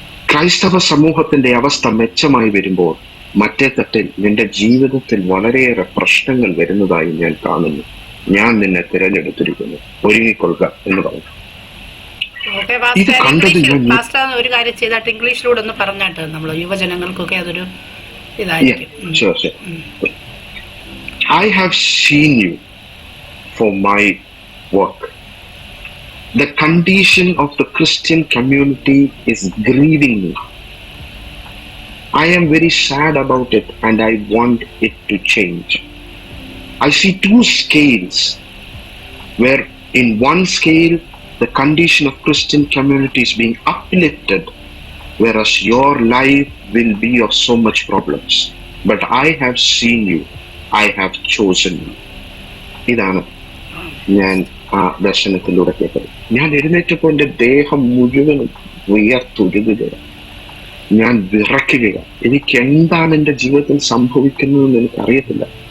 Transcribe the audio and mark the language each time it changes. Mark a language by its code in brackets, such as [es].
[ml] ക്രൈസ്തവ സമൂഹത്തിന്റെ അവസ്ഥ മെച്ചമായി വരുമ്പോൾ മറ്റേ തട്ടിൽ നിന്റെ ജീവിതത്തിൽ വളരെയേറെ പ്രശ്നങ്ങൾ വരുന്നതായി ഞാൻ കാണുന്നു. ഞാൻ നിന്നെ തിരഞ്ഞെടുത്തിരിക്കുന്നു, ഒരുങ്ങിക്കൊള്ളുക എന്ന് പറഞ്ഞു. ഇത് കണ്ടത് ഒരു കാര്യം ചെയ്തിട്ട് ഇംഗ്ലീഷിലൂടെ ഒന്ന് പറഞ്ഞാട്ട് നമ്മൾ യുവജനങ്ങൾക്കൊക്കെ അതൊരു ഇതായിരിക്കും. [en] I have seen you for my work. The condition of the Christian community is grieving me. I am very sad about it and I want it to change. I see 2 scales where in one scale the condition of Christian community is being uplifted, whereas your life will be of so much problems. But I have seen you. I have chosen you. [ml] ഇതാണ് ഞാൻ ആ ദർശനത്തിലൂടെ കേട്ടത്. ഞാൻ എഴുന്നേറ്റപ്പോൾ എൻ്റെ ദേഹം മുഴുവനും വിയർത്തുരുകുകയാണ്. ഞാൻ വിറയ്ക്കുകയാണ്. എനിക്ക് എന്താണ് എൻ്റെ ജീവിതത്തിൽ സംഭവിക്കുന്നതെന്ന് എനിക്കറിയത്തില്ല.